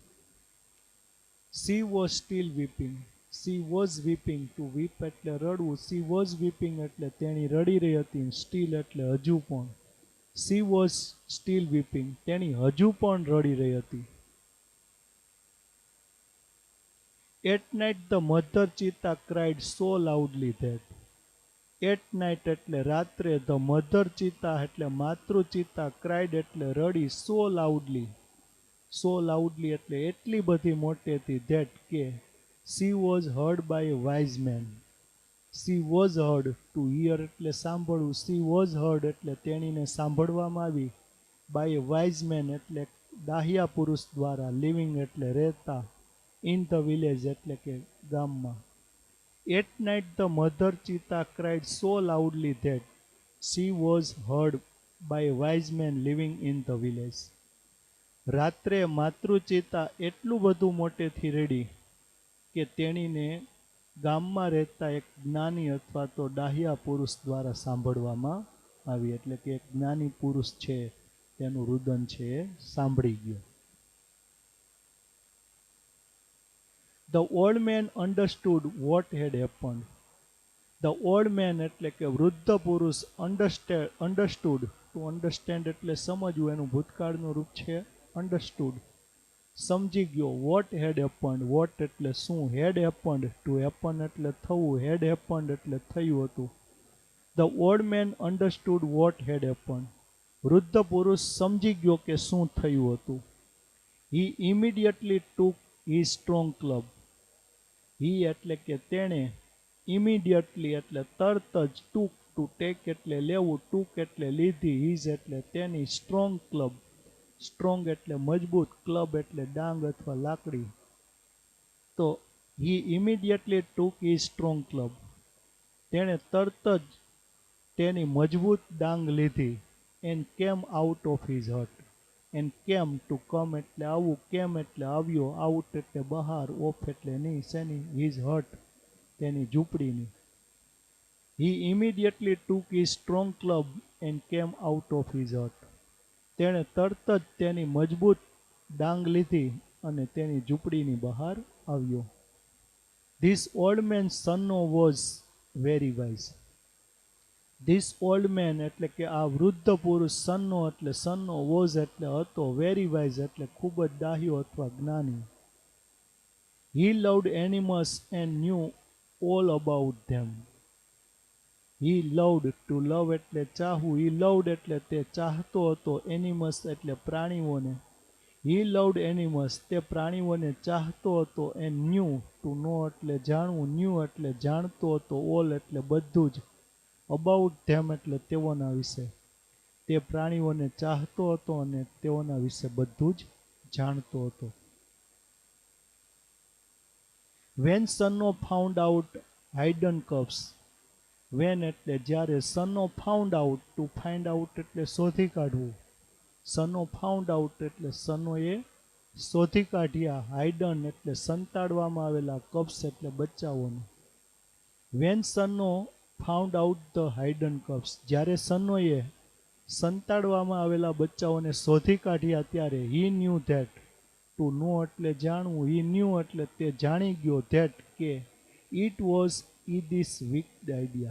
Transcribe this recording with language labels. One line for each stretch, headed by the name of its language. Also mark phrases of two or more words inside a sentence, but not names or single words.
English: She was still weeping. She was weeping, to weep
Gujarati: એટલે રડવું.
English: She was weeping
Gujarati: એટલે તેણી રડી રહી હતી. સ્ટીલ એટલે હજુ પણ.
English: She was still weeping,
Gujarati: તેણી હજુ પણ રડી રહી હતી.
English: At night the mother cheetah cried so loudly that. At night
Gujarati: એટલે રાત્રે,
English: the mother cheetah
Gujarati: એટલે માતૃ ચિત્તા, cried એટલે રડી,
English: so loudly
Gujarati: એટલે એટલી બધી મોટેથી,
English: that કે she was heard by a wise man. She was heard, to hear
Gujarati: એટલે સાંભળવું,
English: she was heard
Gujarati: એટલે તેણીને સાંભળવામાં આવી,
English: by a wise man
Gujarati: એટલે દાહિયા પુરુષ દ્વારા, living એટલે રહેતા,
English: in the village
Gujarati: એટલે કે ગામમાં.
English: At night the mother cheetah cried so loudly that she was heard by a wise man living in the village.
Gujarati: રાત્રે માતૃ ચિત્તા એટલું બધું મોટેથી રડી કે તેણીને ગામમાં રહેતા એક જ્ઞાની અથવા તો ડાહ્યા પુરુષ દ્વારા સાંભળવામાં આવી, એટલે કે એક જ્ઞાની પુરુષ છે તેનું રુદન છે એ સાંભળી ગયો.
English: The old man understood what had happened. The old man
Gujarati: એટલે કે વૃદ્ધ પુરુષ,
English: understood, to understand
Gujarati: એટલે સમજવું, એનું ભૂતકાળનું રૂપ છે understood, સમજી ગયો.
English: What had happened, what
Gujarati: એટલે શું,
English: had happened, to happen
Gujarati: એટલે થવું,
English: had happened
Gujarati: એટલે થયું હતું.
English: The old man understood what had happened.
Gujarati: વૃદ્ધ પુરુષ સમજી ગયો કે શું થયું હતું.
English: He immediately took his strong club.
Gujarati: He એટલે કે તેણે, immediately એટલે તરત જ,
English: took, to take
Gujarati: એટલે લેવું, took એટલે લીધી, his એટલે તેની,
English: strong club,
Gujarati: સ્ટ્રોંગ એટલે મજબૂત, ક્લબ એટલે ડાંગ અથવા લાકડી.
English: તો he immediately took his strong club.
Gujarati: તેણે તરત જ તેની મજબૂત ડાંગ લીધી.
English: and came out of his hut. and came, to come
Gujarati: એટલે આવવું,
English: came
Gujarati: એટલે આવ્યો,
English: out
Gujarati: એટલે બહાર,
English: off
Gujarati: એટલે ની, શેની,
English: his hut
Gujarati: તેની ઝૂંપડીની.
English: he immediately took his strong club and came out of his hut.
Gujarati: તેણે તરત જ તેની મજબૂત ડાંગ લીધી અને તેની ઝૂંપડીની બહાર આવ્યો.
English: This old man's son was very wise. This old man
Gujarati: એટલે કે આ વૃદ્ધ પુરુષ, સન્નો એટલે સન્નો, was એટલે હતો, very wise એટલે ખૂબ જ ડાહ્યો અથવા જ્ઞાની.
English: He loved animals and knew all about them. He loved, to love
Gujarati: એટલે ચાહવું,
English: he loved
Gujarati: એટલે તે ચાહતો હતો, animals એટલે પ્રાણીઓને.
English: He loved animals,
Gujarati: તે પ્રાણીઓને ચાહતો હતો,
English: and knew, to know
Gujarati: એટલે જાણવું, knew એટલે જાણતો હતો, all એટલે બધું જ,
English: about them
Gujarati: એટલે તેઓના વિશે. તે પ્રાણીઓને ચાહતો હતો અને તેઓના વિશે બધું જ જાણતો હતો.
English: When Sanno found out hidden cups.
Gujarati: When એટલે જ્યારે,
English: Sano found out, to find out
Gujarati: એટલે શોધી કાઢવું,
English: Sano found out
Gujarati: એટલે સનોએ શોધી કાઢ્યા, હાઇડન એટલે સંતાડવામાં આવેલા, કપ્સ એટલે બચ્ચાઓને.
English: When Sano found out the hidden cups,
Gujarati: જ્યારે સનોએ સંતાડવામાં આવેલા બચ્ચાઓને શોધી કાઢ્યા ત્યારે,
English: He knew that, to know
Gujarati: એટલે જાણવું,
English: He knew
Gujarati: એટલે તે જાણી ગયો,
English: ધેટ કે, It was his wicked idea.